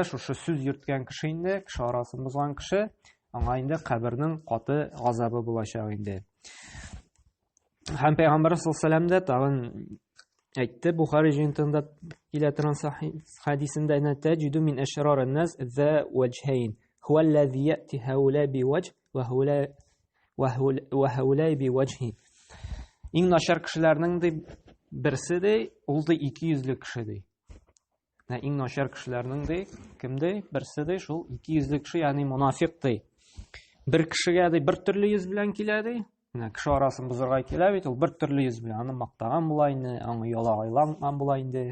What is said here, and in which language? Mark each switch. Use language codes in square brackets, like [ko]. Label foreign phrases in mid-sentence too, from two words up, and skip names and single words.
[tt] Шушы сүз йөрткән кеше инде, кеше арасын бозган кеше, аңа инде кабернең каты газабы булачак инде. Һәм Пәйгамбәр [ar] صلى الله عليه وسلم [tt] да тагын әйтте, Бухари җыентыгында килә торган хәдисендә: [ar] "إن تجدون من أشرار الناس ذا وجهين هو الذي يأتي هؤلاء بوجه وهؤلاء بوجهه." [tt] Иң начар кешеләрнең ди берсе ди, ул ди ике йөзле кеше ди. Иң начар кешеләрнең ди кем ди? Берсе ди шул ике йөзле кеше, ягъни мунафик ди. Бер кешегә ди бер төрле йөз белән килә ди, Кеше арасын бозарга килә бит, ул бер төрле йөз белән аны мактаган була инде, аңа ялагайланган була инде.